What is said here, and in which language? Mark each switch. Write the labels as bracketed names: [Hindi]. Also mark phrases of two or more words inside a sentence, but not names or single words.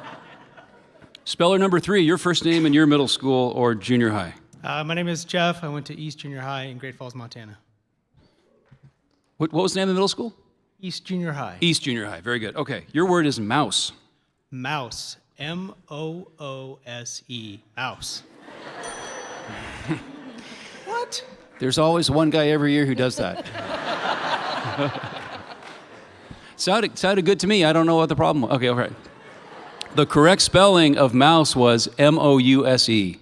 [English] Speller number 3, your first name and your middle school or junior high. My name is Jeff. I went to East Junior High in Great Falls, Montana. What was the name of the middle school? East Junior High. East Junior High. Very good. Okay. Your word is mouse. Mouse. M-O-O-S-E. Mouse. What? There's always one guy every year who does that. Sounded good to me. I don't know what the problem was. Okay, all right. The correct spelling of mouse was M-O-U-S-E.